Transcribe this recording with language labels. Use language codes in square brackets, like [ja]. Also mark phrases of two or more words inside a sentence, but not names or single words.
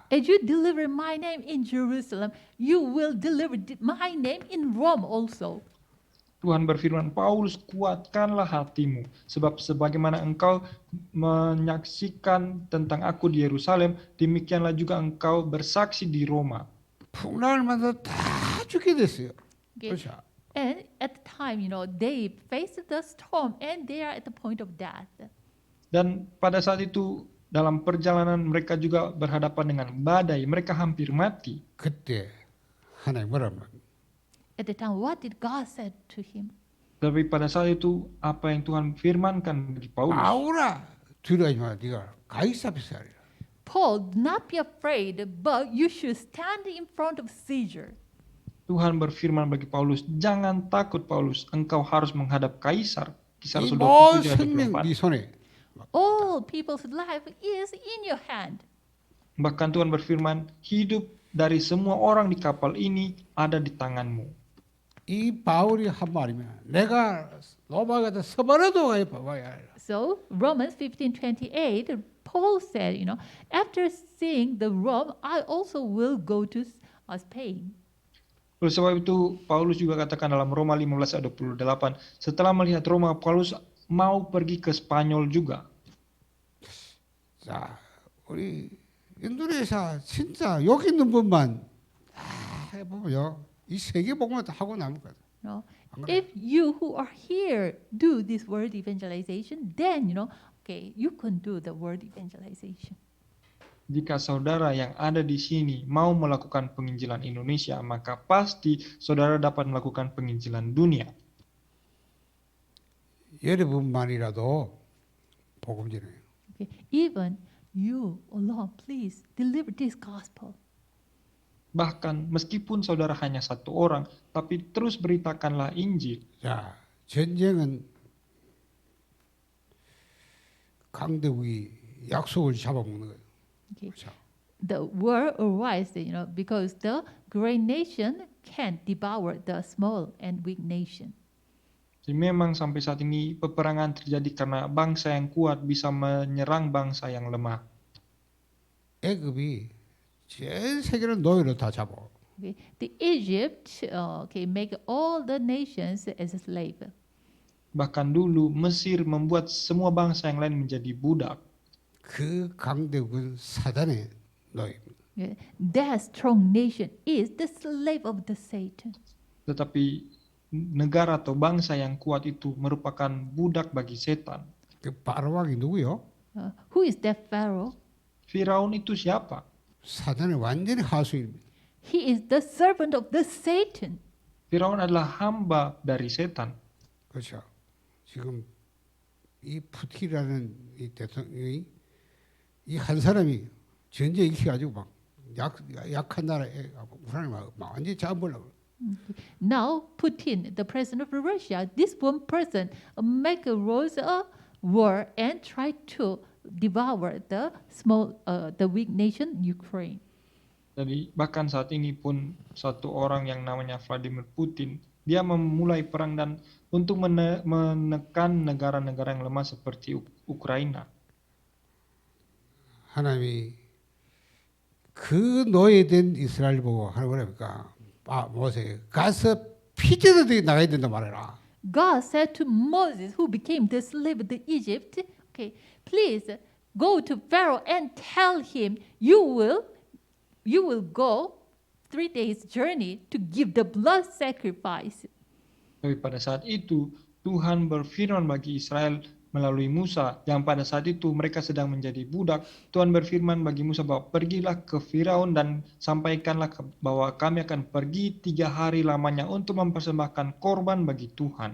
[en] As you deliver my name in Jerusalem, you will deliver my name in Rome also. [id] Tuhan berfirman, Paulus, kuatkanlah hatimu, sebab sebagaimana engkau menyaksikan tentang aku di Yerusalem, demikianlah juga engkau bersaksi di Roma. [ko] 풍랑을 만나 다 죽게 됐어요. Okay. 그렇죠. [en] And at the time, they faced the storm and they are at the point of death. [id] Dan pada saat itu, dalam perjalanan mereka juga berhadapan dengan badai, mereka hampir mati. [ko] 그때 하나님 뭐라면 [en] At the time, what did God say to him? [id] Tapi pada saat itu, apa yang Tuhan firmankan bagi Paulus? [ko] 아우라 두려워하지 마. 네가 가이사 앞에서 하리라. [en] Paul, do not be afraid, but you should stand in front of Caesar. [id] Tuhan berfirman bagi Paulus, jangan takut Paulus, engkau harus menghadap Kaisar. Kisah [ko] 이 [id] Rasul [ko] 모든 [id] 27 ayat [ko] 생명 24. 네 손에. [en] All people's life is in your hand. [id] Bahkan Tuhan berfirman, hidup dari semua orang di kapal ini ada di tanganmu. [ko] 이 바울이 한 말이면 내가 로마 가서 서바라도 봐봐야 해. [en] So Romans 15:28, Paul said, after seeing the Rome, I also will go to Spain. [id] Oleh sebab itu, Paulus juga katakan dalam Roma 15 ayat 28, setelah melihat Roma, Paulus mau pergi ke Spanyol juga. [ko] 자, 우리 인도네시아 진짜 여기 있는 분만 다 해보면요. 이 세계 복음을 다 하고 남을 거다. [en] If you who are here do this word evangelization, then you can do the word evangelization. [id] Jika saudara yang ada di sini mau melakukan penginjilan Indonesia, maka pasti saudara dapat melakukan penginjilan dunia. [ko] 여러분만이라도 복음 전해요. [en] Okay. Even you alone, please deliver this gospel. [id] Bahkan meskipun saudara hanya satu orang, tapi terus beritakanlah Injil. [ko] 자, 전쟁은 강대국이 약속을 잡아먹는 거예요. Okay. 그렇죠. [en] The war arises, because the great nation can't devour the small and weak nation. [id] Jadi memang sampai saat ini peperangan terjadi karena bangsa yang kuat bisa menyerang bangsa yang lemah. [ko] 애굽이 전 세계를 노예로 다 잡아. [en] Okay. The Egypt make all the nations as a slave. [id] Bahkan dulu Mesir membuat semua bangsa yang lain menjadi budak. [ko] 그 강대국은 사단의 노예입니다. [en] Okay. That strong nation is the slave of the Satan. [id] Tetapi negara atau bangsa yang kuat itu merupakan budak bagi setan. [ko] 그 바로왕이 누구요? [en] Who is that Pharaoh? [id] Firaun itu siapa? [ko] 사단의 완전히 하수입니다. [en] He is the servant of the Satan. [id] Firaun adalah hamba dari setan. [ko] 그렇죠. 지금 이 푸틴이라는 이 대통령이 이 한 사람이 전쟁 일으켜가지고 막 약한 나라에 우크라이나 막 완전히 잡아보려고. [en] Now Putin, the president of Russia, this one person make a rose a war and try to devour the weak nation Ukraine. [id] Jadi bahkan saat ini pun satu orang yang namanya Vladimir Putin, dia memulai perang dan untuk menekan negara-negara yang lemah seperti Ukraina. [ko] 하나님이 그 노예된 이스라엘 보고 하나님 뭐랍니까? 모세 가서 피제들이 나가야 된다 말해라. [en] God said to Moses, who became the slave of Egypt, okay, please go to Pharaoh and tell him you will go 3 days journey to give the blood sacrifice. [id] Tapi pada saat itu Tuhan berfirman bagi Israel melalui Musa yang pada saat itu mereka sedang menjadi budak. Tuhan berfirman bagi Musa bahwa pergilah ke Firaun dan sampaikanlah bahwa kami akan pergi 3 hari lamanya untuk mempersembahkan korban bagi Tuhan.